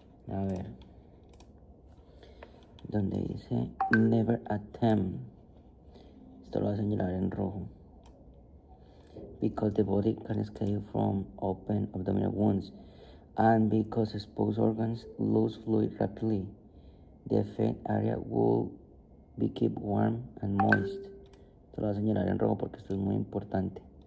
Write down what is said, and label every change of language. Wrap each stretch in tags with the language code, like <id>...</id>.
<es>A ver, donde dice</es> <en>never attempt,</en> <es>esto lo voy a señalar en rojo.</es> <en>Because the body can escape from open abdominal wounds, and because exposed organs lose fluid rapidly, the affected area will be kept warm and moist.</en> <es>Esto lo voy a señalar en rojo porque esto es muy importante.</es>